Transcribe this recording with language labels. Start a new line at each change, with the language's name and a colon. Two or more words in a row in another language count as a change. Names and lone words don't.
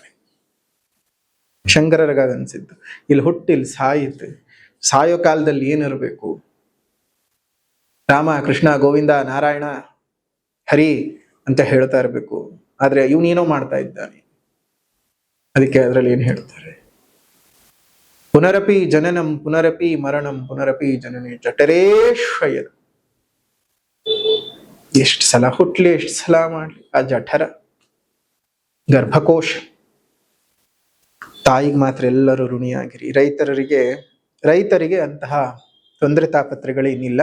Kannada: ಶಂಕರರಿಗನ್ಸಿದ್ದು ಇಲ್ಲಿ ಹುಟ್ಟಿ ಇಲ್ಲಿ ಸಾಯಿತು, ಸಾಯೋ ಕಾಲದಲ್ಲಿ ಏನಿರಬೇಕು, ರಾಮ ಕೃಷ್ಣ ಗೋವಿಂದ ನಾರಾಯಣ ಹರಿ ಅಂತ ಹೇಳ್ತಾ ಇರ್ಬೇಕು. ಆದ್ರೆ ಇವನೇನೋ ಮಾಡ್ತಾ ಇದ್ದಾನೆ. ಅದಕ್ಕೆ ಅದರಲ್ಲಿ ಏನ್ ಹೇಳ್ತಾರೆ,
Sanskrit: ಪುನರಪಿ ಜನನಂ ಪುನರಪಿ ಮರಣಂ ಪುನರಪಿ ಜನನಿ ಜಠರೇಶ್ವಯದ.
Kannada: ಎಷ್ಟು ಸಲ ಹುಟ್ಲಿ, ಎಷ್ಟು ಸಲ ಮಾಡ್ಲಿ, ಆ ಜಠರ ಗರ್ಭಕೋಶ. ತಾಯಿಗೆ ಮಾತ್ರ ಎಲ್ಲರೂ ಋಣಿಯಾಗಿರಿ. ರೈತರಿಗೆ ಅಂತಹ ತೊಂದರೆ ತಾಪತ್ರಗಳೇನಿಲ್ಲ.